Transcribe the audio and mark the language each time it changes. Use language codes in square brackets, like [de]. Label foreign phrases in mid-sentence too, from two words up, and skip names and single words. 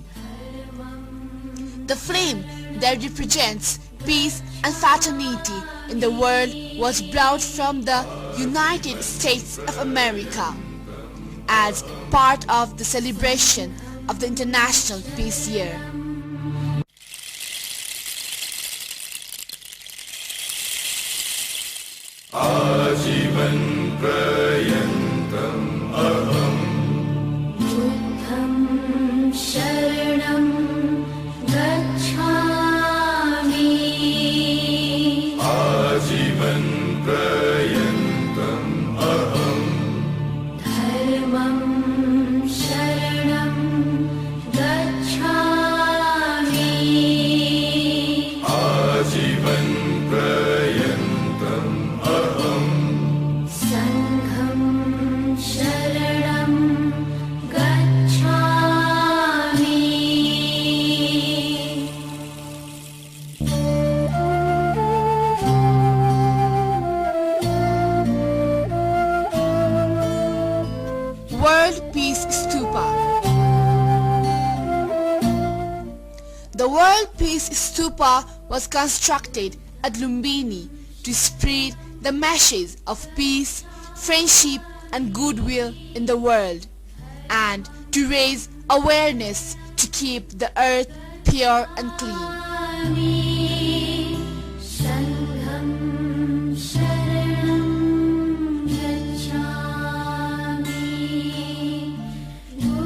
[en] The flame that represents peace and fraternity in the world was brought from the United States of America as part of the celebration of the International Peace Year. [pi] आजीवन प्रयन्तम् अहम् बुद्धं शरणं गच्छामि आजीवन प्रयन्तम् अहम् धर्मं शरणं गच्छामि आजीवन प्रयन्तम् अहम् संघं शरणं गच्छामि [en] World Peace Stupa. The World Peace Stupa was constructed at Lumbini to spread the message of peace, friendship and goodwill in the world, and to raise awareness to keep the earth pure and clean. [pi] संघं शरणं गच्छामि